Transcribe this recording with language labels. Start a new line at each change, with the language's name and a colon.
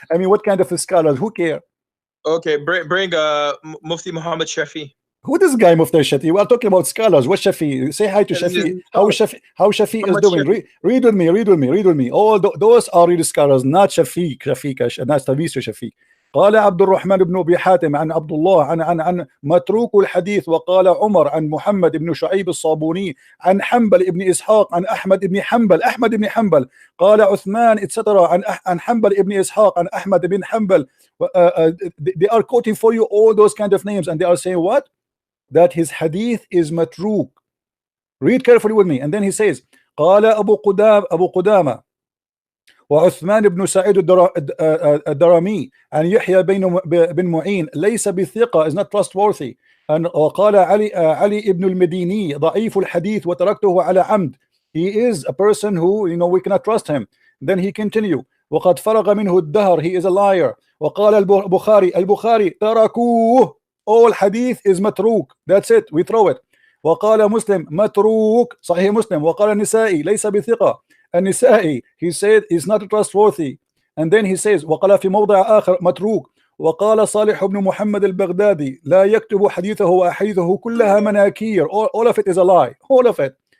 English: I mean, what kind of scholars? Who care? Okay, bring Mufti Muhammad Shafi. Who this guy Mufti Shafi? We are talking about scholars. What Shafi? Say hi to Shafi. How Shafi is doing? Read with me. All those are real scholars, not Shafiq, not Shafiq.
Arabic: قال عبد الرحمن بن أبي حاتم عن عبد الله عن متروك الحديث، وقال عمر عن محمد بن شعيب الصابوني عن حنبل بن إسحاق عن أحمد بن حنبل قال عثمان etc. عن حنبل بن إسحاق عن أحمد بن حنبل.
English: They are quoting for you all those kind of names, and they are saying what? That his hadith is matruk. Read carefully with me, and then he says
Arabic: قال أبو قدامة وعثمان بن سعيد الدرمي عن يحيى بن معين ليس بثقة,
English: is not trustworthy.
Arabic: وقال علي ابن المديني ضعيف الحديث وتركته على عمد.
English: He is a person who we cannot trust him. Then he continue
Arabic: وقد فرغ منه الدهر,
English: he is a liar.
Arabic: وقال البخاري تركوه,
English: all hadith is matruk, that's it, we throw it.
Arabic: وقال مسلم متروك صحيح مسلم. وقال النسائي ليس بثقة, النسائي
English: he said is not trustworthy. And then he says
Arabic: وقال في موضع آخر متروك. وقال صالح بن محمد البغدادي لا يكتب حديثه وأحاديثه كلها مناكير,
English: all of it is a lie, all of it.